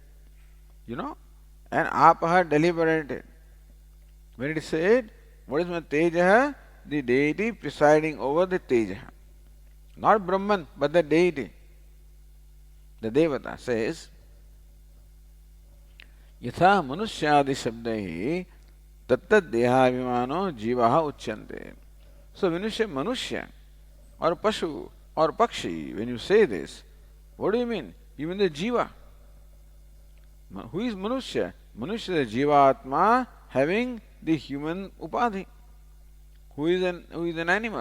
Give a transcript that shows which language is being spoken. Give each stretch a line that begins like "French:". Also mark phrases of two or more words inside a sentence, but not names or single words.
English: And Apaha deliberated. When it is said, what is my Tejaha? The deity presiding over the Tejaha. Not Brahman, but the deity. The Devata says,
Sanskrit: यथा मनुष्यादि शब्दैः तत्तद् देहविमानो जीवाः उच्यन्ते.
English: So when you say Manusya, or Pashu or Pakshi. When you say this, what do you mean? You mean the Jiva. Who is Manushya? Manushya is a Jivatma having the human upadhi. Who is an animal?